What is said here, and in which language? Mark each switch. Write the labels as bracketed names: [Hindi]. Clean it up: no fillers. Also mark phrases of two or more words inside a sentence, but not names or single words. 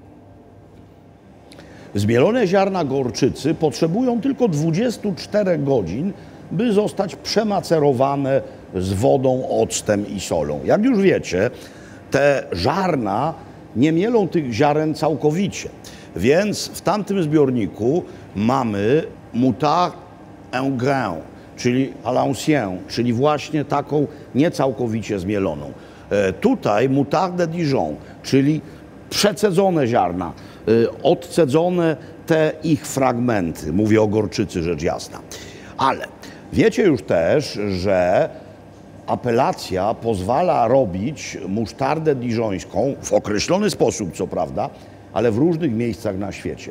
[Polish] Zmielone ziarna gorczycy potrzebują tylko 24 godzin, by zostać przemacerowane z wodą, octem i solą. Jak już wiecie, te ziarna nie mielą tych ziaren całkowicie, więc w tamtym zbiorniku mamy [French] moutarde en grain, [Polish] czyli [French] à l'ancienne, [Polish] czyli właśnie taką niecałkowicie zmieloną. Tutaj [French] moutarde Dijon, [Polish] czyli przecedzone ziarna, odcedzone te ich fragmenty. Mówię o gorczycy, rzecz jasna. Ale wiecie już też, że apelacja pozwala robić musztardę diżońską w określony sposób, co prawda, ale w różnych miejscach na świecie.